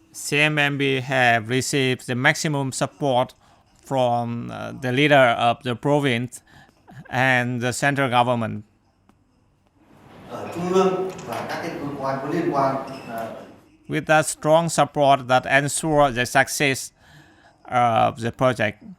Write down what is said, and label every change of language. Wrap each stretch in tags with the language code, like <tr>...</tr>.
<en>Cmmb have received the maximum support from the leader of the province and the central government.</en> <vi>Ở trung ương và các cái cơ quan có liên quan.</vi> <en>With that strong support that ensure the success of the project.</en>